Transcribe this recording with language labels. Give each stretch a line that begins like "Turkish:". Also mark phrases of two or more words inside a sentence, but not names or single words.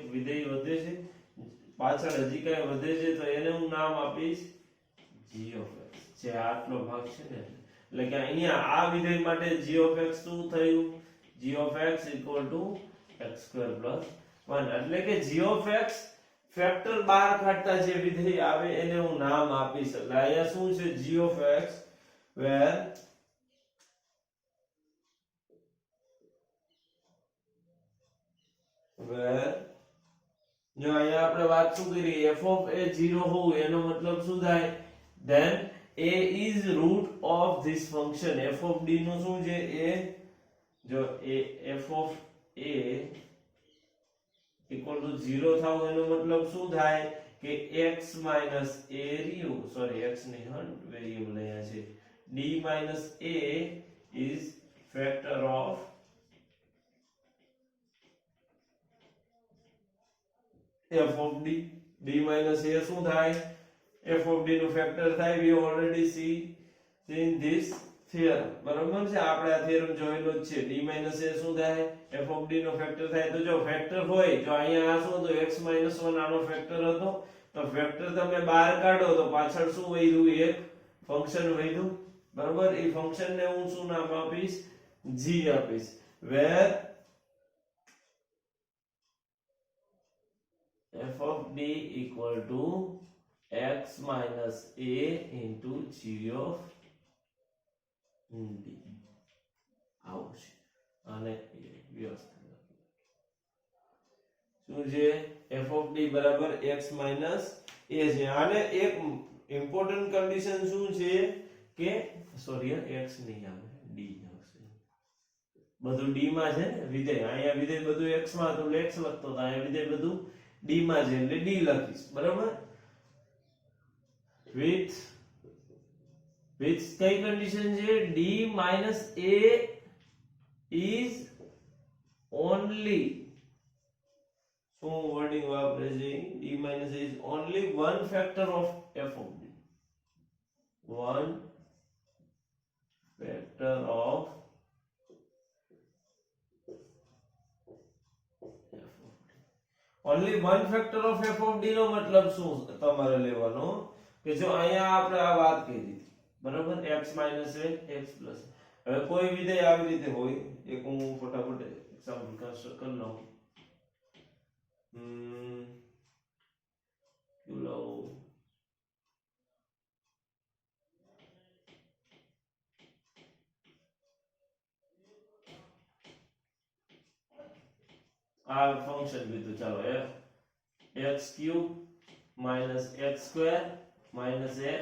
Gujarati: વિધેય વધે છે, પાછળ હજી કઈ વધે છે તો એને હું નામ આપીશ
English: g of x,
Gujarati: જે આટલો ભાગ છે ને એટલે કે અહીંયા આ વિધેય માટે
English: g of x
Gujarati: શું થયું,
English: g of x
Gujarati: x² + 1 એટલે કે
English: g of x
Gujarati: ફેક્ટર બહાર કાઢતા જે વિધેય આવે એને હું નામ આપીશ, એટલે અહીંયા શું છે
English: g of x where
Gujarati: જો અહીંયા આપણે વાત શું કરી,
English: f of a
Gujarati: 0 હોવું એનો મતલબ શું થાય,
English: then a is root of this function, f of d
Gujarati: નું શું છે
English: a, જો a f of a equal to
Gujarati: 0 થાવ એનો મતલબ શું થાય કે
English: x minus a
Gujarati: રહ્યું, સોરી x નહીં હા વેરીએબલ અહીંયા છે,
English: d minus a is factor of f of d, d minus a
Gujarati: શું થાય
English: f of d
Gujarati: નું ફેક્ટર થાય,
English: we already seen this theorem,
Gujarati: બરાબર છે આપણે આ થિયરમ જોયેલો જ છે,
English: d minus a
Gujarati: શું થાય
English: f of d
Gujarati: નો ફેક્ટર થાય, તો જો ફેક્ટર હોય જો અહીંયા આ શું હતું
English: x minus 1
Gujarati: આનો ફેક્ટર હતો, તો ફેક્ટર તમે બહાર કાઢો તો પાછળ શું વધ્યું, એક ફંક્શન વધ્યું, બરાબર, એ ફંક્શન ને હું શું નામ આપીશ g આપીશ,
English: where f of d equal to x minus a into g of d
Gujarati: આવું છે, અને વ્યવસ્થિત શું છે
English: f of d
Gujarati: બરાબર
English: x minus a
Gujarati: છે, આને એક
English: important condition
Gujarati: શું છે કે સોરી x નહીં આવે d આવશે, બધું d માં છે ને વિધેય, અહીંયા વિધેય બધું x માં હતું એટલે x લખતો હતો, અહીંયા વિધેય બધું d માં છે એટલે d લખીશ, બરાબર, with કઈ કન્ડિશન છે,
English: d minus a is only,
Gujarati: શું વર્ડિંગ વાપરે છે,
English: d minus a is only one factor of f of d, one factor of only one factor of f of d
Gujarati: નો મતલબ શું તમારે લેવાનો કે જો અહીંયા આપણે આ વાત કરી હતી, બરાબર,
English: x minus a x plus,
Gujarati: હવે કોઈ વિધેય આવી રીતે હોય, એક હું ફટાફટ એક્ઝામ્પલ કરી લઉં, ક્યુ લઉં, આ ફંક્શન લીધું, ચાલો
English: f x³ minus x² minus x